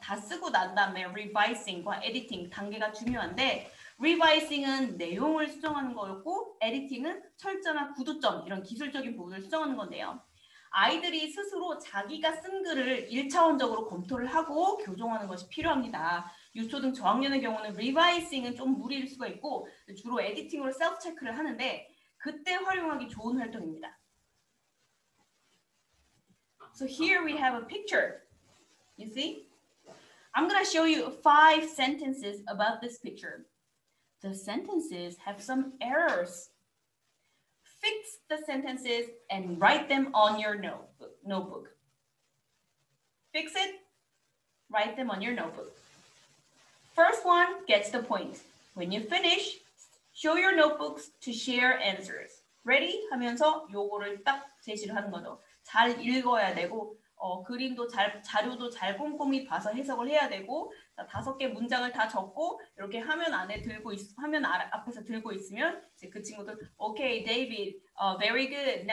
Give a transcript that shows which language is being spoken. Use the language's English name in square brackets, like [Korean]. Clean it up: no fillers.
[Korean] 다 쓰고 난 다음에 revising과 editing 단계가 중요한데 revising은 내용을 수정하는 거였고 editing은 철자나 구도점 이런 기술적인 부분을 수정하는 건데요. 아이들이 스스로 자기가 쓴 글을 1차원적으로 검토를 하고 교정하는 것이 필요합니다. 유초등 저학년의 경우는 revising은 좀 무리일 수가 있고 주로 에디팅으로 셀프 체크를 하는데 그때 활용하기 좋은 활동입니다. [English] So here we have a picture. You see? I'm going to show you 5 sentences about this picture. The sentences have some errors. Fix the sentences and write them on your notebook. Fix it, write them on your notebook. First one gets the point. When you finish, show your notebooks to share answers. Ready? [Korean] 하면서 요거를 딱 제시를 하는 거죠. 잘 읽어야 되고 그림도 자료도 잘 꼼꼼히 봐서 해석을 해야 되고 5개 문장을 다 적고 이렇게 화면 안에 화면 앞에서 들고 있으면 이제 그 친구들 [English] Okay, David, very good.